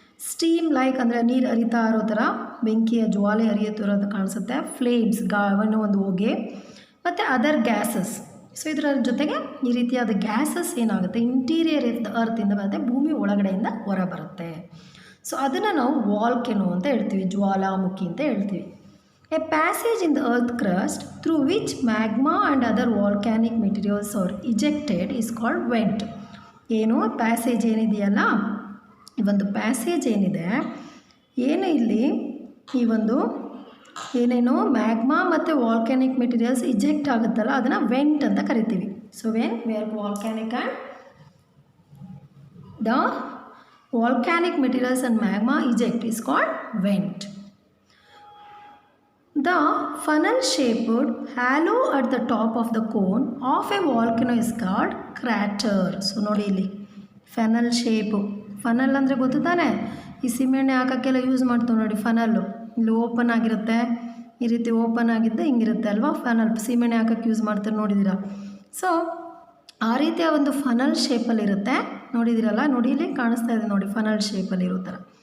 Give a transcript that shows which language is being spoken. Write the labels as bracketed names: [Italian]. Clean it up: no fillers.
[Kannada] Steam like ಅಂದರೆ ನೀರು ಹರಿತಾ ಇರೋ ಥರ ಬೆಂಕಿಯ ಜ್ವಾಲೆ ಹರಿಯೋ ಥರ ಕಾಣಿಸುತ್ತೆ. ಫ್ಲೇಮ್ಸ್ ಗಾವನು ಒಂದು ಹೊಗೆ, ಮತ್ತು ಅದರ್ ಗ್ಯಾಸಸ್. ಸೊ ಇದರ ಜೊತೆಗೆ ಈ ರೀತಿಯಾದ ಗ್ಯಾಸಸ್ ಏನಾಗುತ್ತೆ [English] interior of the ಅರ್ತಿಂದ [Kannada] ಬರುತ್ತೆ, ಭೂಮಿ ಒಳಗಡೆಯಿಂದ ಹೊರ ಬರುತ್ತೆ. ಸೊ ಅದನ್ನು ನಾವು ವಾಲ್ಕೆನೋ ಅಂತ ಹೇಳ್ತೀವಿ, ಜ್ವಾಲಾಮುಖಿ ಅಂತ ಹೇಳ್ತೀವಿ. [English] A passage in the earth crust through which magma and other volcanic materials are ejected is called vent. [Kannada] ಏನು ಪ್ಯಾಸೇಜ್ ಏನಿದೆಯಲ್ಲ, ಈ ಒಂದು ಪ್ಯಾಸೇಜ್ ಏನಿದೆ, ಏನು ಇಲ್ಲಿ ಈ ಒಂದು ಏನೇನೋ ಮ್ಯಾಗ್ಮಾ ಮತ್ತು ವಾಲ್ಕ್ಯಾನಿಕ್ ಮೆಟೀರಿಯಲ್ಸ್ ಇಜೆಕ್ಟ್ ಆಗುತ್ತಲ್ಲ, ಅದನ್ನು ವೆಂಟ್ ಅಂತ ಕರಿತೀವಿ. [English] So when where volcanic and the volcanic materials and magma eject is called vent. The funnel-shaped halo at the top of the cone of a volcano is called crater. [Kannada] So ನೋಡಿ ಇಲ್ಲಿ funnel shape. Funnel ಅಂದರೆ ಗೊತ್ತು ತಾನೆ, ಈ ಸಿಮೆಣ್ಣೆ ಹಾಕೋಕ್ಕೆಲ್ಲ use ಮಾಡ್ತೀವಿ ನೋಡಿ ಫನಲ್ಲು. ಇಲ್ಲಿ open ಆಗಿರುತ್ತೆ, ಈ ರೀತಿ ಓಪನ್ ಆಗಿದ್ದೆ ಹಿಂಗಿರುತ್ತೆ ಅಲ್ವಾ ಫನಲ್, ಸಿಮೆಣ್ಣೆ ಹಾಕೋಕ್ಕೆ ಯೂಸ್ ಮಾಡ್ತಾರೆ ನೋಡಿದ್ದೀರಾ. ಸೊ ಆ ರೀತಿಯ ಒಂದು ಫನಲ್ ಶೇಪಲ್ಲಿರುತ್ತೆ, ನೋಡಿದ್ದೀರಲ್ಲ, ನೋಡಿ ಇಲ್ಲಿ ಕಾಣಿಸ್ತಾ ಇದೆ ನೋಡಿ ಫನಲ್ ಶೇಪಲ್ಲಿ ಇರೋ ಥರ.